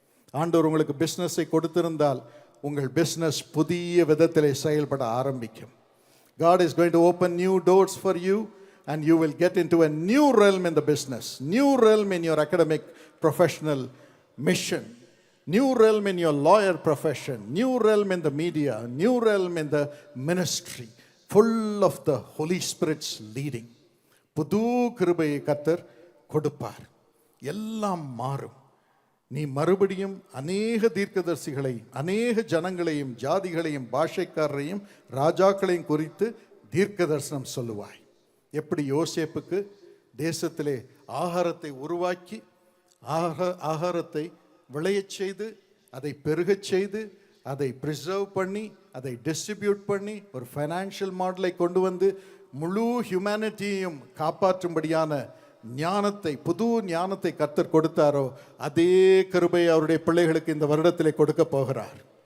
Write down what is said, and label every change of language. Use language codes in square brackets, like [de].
[ta] ஆண்டவர் உங்களுக்கு பிஸ்னஸை கொடுத்திருந்தால் உங்கள் பிஸ்னஸ் புதிய விதத்திலே செயல்பட ஆரம்பிக்கும். [en] God is going to open new doors for you and you will get into a new realm in the business, new realm in your academic professional mission, new realm in your lawyer profession, new realm in the media, new realm in the ministry, full of the Holy Spirit's leading. [ta] புது கிருபையை கர்த்தர் கொடுப்பார். எல்லாம் மாறும். நீ மறுபடியும் அநேக தீர்க்கதரிசிகளை, அநேக ஜனங்களையும், ஜாதிகளையும், பாஷைக்காரரையும், ராஜாக்களையும் குறித்து தீர்க்க தரிசனம் சொல்லுவாய். எப்படி யோசேப்புக்கு தேசத்திலே ஆகாரத்தை உருவாக்கி ஆகாரத்தை விளையச் செய்து, அதை பெருகச் செய்து, அதை ப்ரிசர்வ் பண்ணி, அதை டிஸ்ட்ரிபியூட் பண்ணி, ஒரு ஃபைனான்ஷியல் மாடலை கொண்டு வந்து முழு ஹியூமனிட்டியையும் காப்பாற்றும்படியான ஞானத்தை, புது ஞானத்தை கர்த்தர் கொடுத்தாரோ, அதே கிருபை அவருடைய பிள்ளைகளுக்கு இந்த வருடத்திலே கொடுக்க போகிறார்.